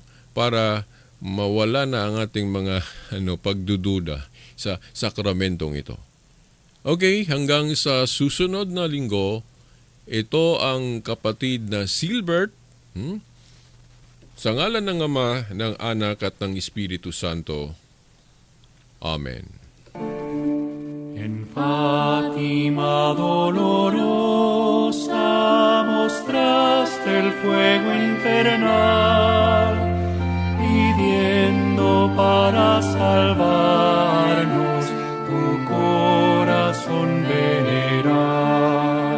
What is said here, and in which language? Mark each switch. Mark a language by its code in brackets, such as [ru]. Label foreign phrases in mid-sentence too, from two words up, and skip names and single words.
[tl] Para mawala na ang ating mga pagdududa sa sakramentong ito. Okay, hanggang sa susunod na linggo, ito ang kapatid na Silbert, sa ngalan ng Ama, ng Anak at ng Espiritu Santo. Amen. [es] En Fátima dolorosa mostraste el fuego infernal, pidiendo para salvarnos tu corazón venerar.